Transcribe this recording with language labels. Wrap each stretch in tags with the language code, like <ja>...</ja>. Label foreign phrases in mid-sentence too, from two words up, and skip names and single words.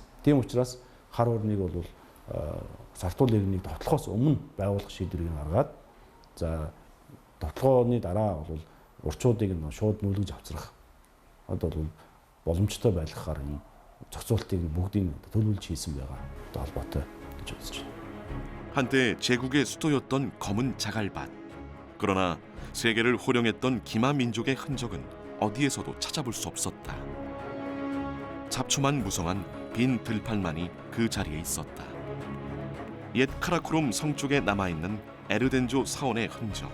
<mn>Тийм учраас хар хорныг бол Сартуул иргэнийг товтлохоос өмнө байгуулах шийдвэрийг гаргаад за товтлооны дараа бол урчуудыг нь шууд нүүлгэж авчрах одоо бол боломжтой байлгахаар энэ зохицуултыг бүгдийг төлөвлөж хийсэн байгаа холбоотой гэж үзэж байна.</mn> <ko>한때 제국의 수도였던 검은 자갈밭. 그러나 세계를 호령했던 기마 민족의 흔적은 어디에서도 찾아볼 수 없었다. 잡초만 무성한 빈 들판만이 그 자리에 있었다. 옛 카라코룸 성 쪽에 남아있는 에르덴조 사원의 흔적.</ko>